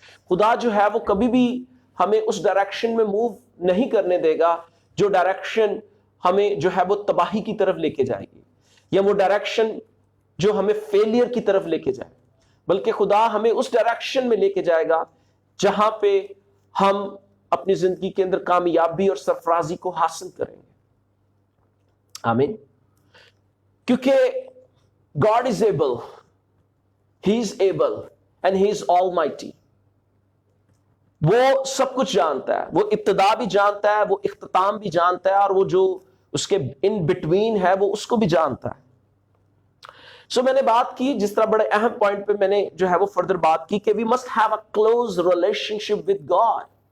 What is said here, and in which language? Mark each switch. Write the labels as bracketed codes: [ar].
[ur] خدا جو ہے وہ کبھی بھی ہمیں اس ڈائریکشن میں موو نہیں کرنے دے گا جو ڈائریکشن ہمیں جو ہے وہ تباہی کی طرف لے کے جائے گی، یا وہ ڈائریکشن جو ہمیں فیلئر کی طرف لے کے جائے، بلکہ خدا ہمیں اس ڈائریکشن میں لے کے جائے گا جہاں پہ ہم اپنی زندگی کے اندر کامیابی اور سرفرازی کو حاصل کریں گے. آمین. کیونکہ [en] God is able, He is able and He is almighty. [ur] وہ سب کچھ جانتا ہے، وہ ابتدا بھی جانتا ہے، وہ اختتام بھی جانتا ہے، اور وہ جو اس کے ان بٹوین ہے وہ اس کو بھی جانتا ہے. سو میں نے بات کی، جس طرح بڑے اہم پوائنٹ پہ میں نے جو ہے وہ فردر بات کی کہ [en] we must have a close relationship with God.